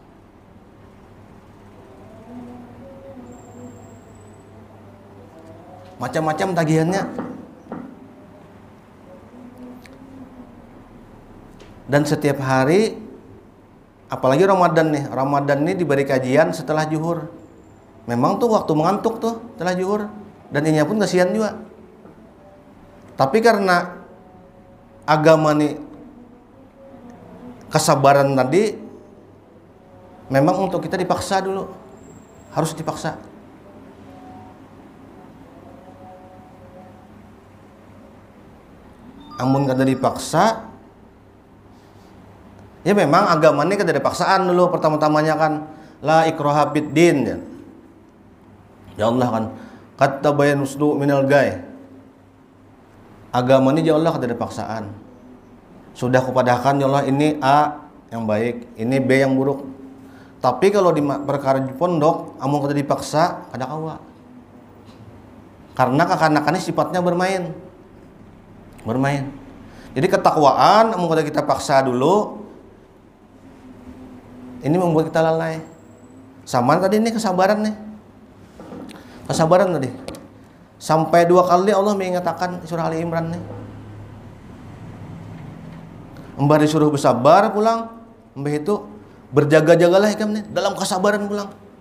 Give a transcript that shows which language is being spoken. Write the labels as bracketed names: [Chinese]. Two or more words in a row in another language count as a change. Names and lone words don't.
[Indonesian] Macam-macam tagihannya. Dan setiap hari, apalagi Ramadan nih. Ramadan nih diberi kajian setelah zuhur. Memang tuh waktu mengantuk tuh setelah zuhur. Dan ini pun kasihan juga. Tapi karena agama nih kesabaran tadi memang untuk kita dipaksa dulu, harus dipaksa. [Banjar] Amun kada dipaksa, ya memang agama ini kada ada paksaan dulu pertama-tamanya kan, [Arabic] لا إكراه في الدين يا. Ya Allah kan, قد تبين الرشد من الغي. [Banjar] Agama ini [Arabic] يا الله [Banjar] kada ada paksaan. Sudah kupadahkan [Arabic] يا الله [Banjar] ini A yang baik, ini B yang buruk. Tapi kalau di perkara di pondok, amun kada dipaksa, kada kawa. [Indonesian] Karena kekanakannya sifatnya bermain. [Banjar] Jadi ketakwaan amun kada kita paksa dulu, ini membuat kita lalai. [Indonesian] Sama tadi ini kesabaran nih. Kesabaran tadi. Sampai 2 kali Allah mengatakan surah Ali Imran nih. [Banjar] Mbah disuruh bersabar pulang, mbah itu berjaga-jagalah ikam nih dalam kesabaran pulang.